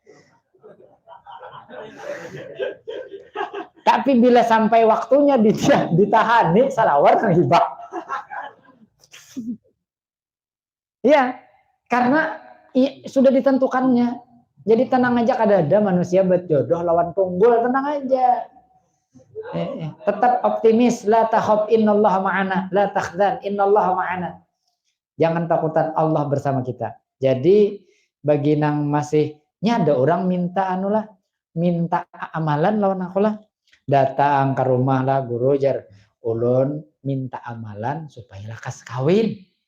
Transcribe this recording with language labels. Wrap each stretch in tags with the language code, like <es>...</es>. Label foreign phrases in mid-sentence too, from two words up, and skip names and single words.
<bjn>Tapi bila sampai waktunya ditahani salawar hibah. Ya, karena sudah ditentukannya. Jadi tenang aja kada ada manusia berjodoh lawan tunggul, tenang aja. Tetap optimis,</bjn> <ar>لا تخف إن الله معنا، لا تحزن إن الله معنا.</ar> <bjn>Jangan takutan Allah bersama kita. Jadi bagi nang masih ada orang minta minta amalan lawan aku lah. Datang ke rumah lah guru jar ulun minta amalan supaya lakas kawin.</bjn>